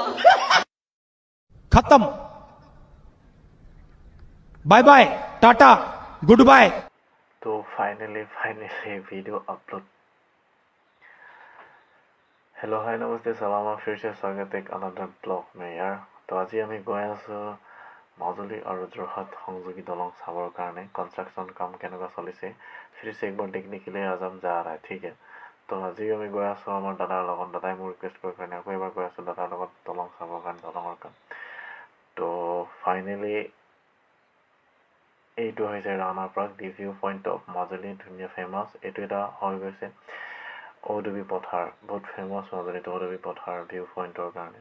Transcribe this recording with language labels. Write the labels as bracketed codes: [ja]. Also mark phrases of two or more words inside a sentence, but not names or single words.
[en] खत्म bye bye tata good bye. तो finally video upload. hello hi [hi] नमस्ते सलाम फिर से स्वागत एक [en] another blog [hi] में यार। तो आज [as] আমি গৈ আছো মাজুলী আৰু যোৰহাট সংযোগী দলং চাবৰ কাৰণে কনস্ট্ৰাকশন কাম কেনেকুৱা চলিছে [hi] फिर से एक बार देखने के लिए आज हम जा रहा है ठीक है। तो आज [as] আমি গৈ আছো আমাৰ দাদাৰ লগত, দাদাই মোৰ ৰিকুৱেষ্ট কৰি কাৰণে আকৌ এবাৰ গৈ আছো দাদাৰ লগত দলং চাবৰ কাৰণে দলঙৰ কাম। তো ফাইনেলি এইটো হৈছে ৰাণাৰ পৰা [en] the view point of [as] মাজুলী, ধুনীয়া ফেমাছ। এইটো এটা হৈ গৈছে ঔডবি পথাৰ, বহুত ফেমাছ মাজুলীত ঔডবি পথাৰ [en] view pointৰ [as] কাৰণে।